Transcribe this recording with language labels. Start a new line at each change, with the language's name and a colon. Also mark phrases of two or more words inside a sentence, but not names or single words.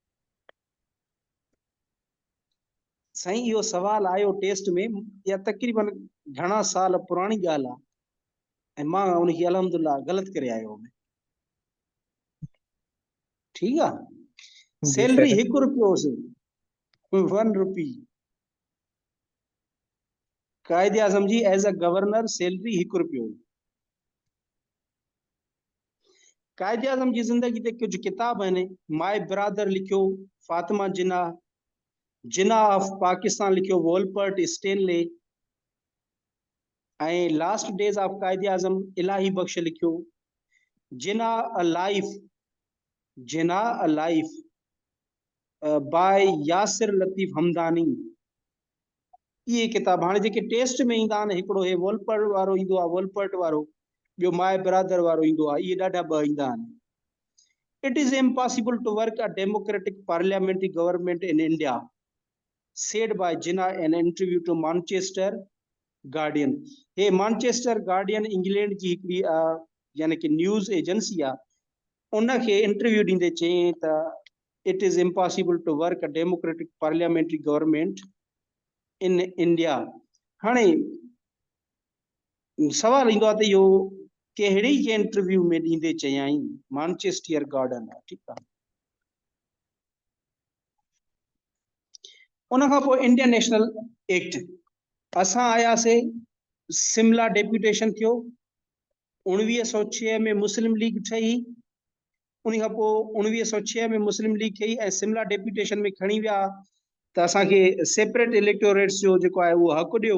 Sindhi: साईं इहो सवाल आयो टेस्ट में, या तक़रीबन घणा साल पुराणी ॻाल्हि आहे, ऐं मां उनखे अलहमदुल्ला गलति करे आयो हुउमि। ठीकु आहे, जी सैलरी सर। 1 रुपयो हुअसि, 1 रुपी। कायदे आज़म जी
English: as a governor salary
Sindhi: 1 रुपयो। कायदे आज़म जी ज़िंदगी ते कुछ किताब आहिनि, माए ब्रादर लिखियो फातिमा जिन्ना, जिन्ना ऑफ पाकिस्तान लिखियो वॉलपर्ट स्टेनले, ऐं लास्ट डेज ऑफ कायदे आज़म इलाही बख्श लिखियो, जिन्ना अ लाइफ, जिन्ना अ लाइफ बाय यासिर लतीफ़ हमदानी। इहे किताब हाणे जेके टेस्ट में ईंदा आहिनि, हिकिड़ो हे वॉलपर्ट वारो ईंदो आहे, वॉलपर्ट वारो, ॿियो माए ब्रादर वारो ईंदो आहे, इहे ॾाढा ॿ ईंदा आहिनि।
English: It is impossible to work a democratic parliamentary government in India, said by Jinnah in an interview to Manchester Guardian.
Sindhi: हे Manchester Guardian इंग्लैंड जी हिकिड़ी यानी कि
English: news agency
Sindhi: आहे, उनखे इंटरव्यू ॾींदे चयईं त
English: it is impossible to work a democratic parliamentary government in India।
Sindhi: हाणे सवाल ईंदो आहे त इहो कहिड़ी जे इंटरव्यू में ॾींदे चयाई? मानचेस्टर गार्डन आहे। ठीकु आहे, उन खां पोइ इंडियन नेशनल एक्ट, असां आयासीं, शिमला डेप्यूटेशन थियो, 1906 में मुस्लिम लीग ठही, उन खां पोइ 1906 में मुस्लिम लीग ठही ऐं शिमला डेप्यूटेशन में खणी विया त असांखे
English: separate electorates
Sindhi: जो जेको आहे उहो हक़ ॾियो।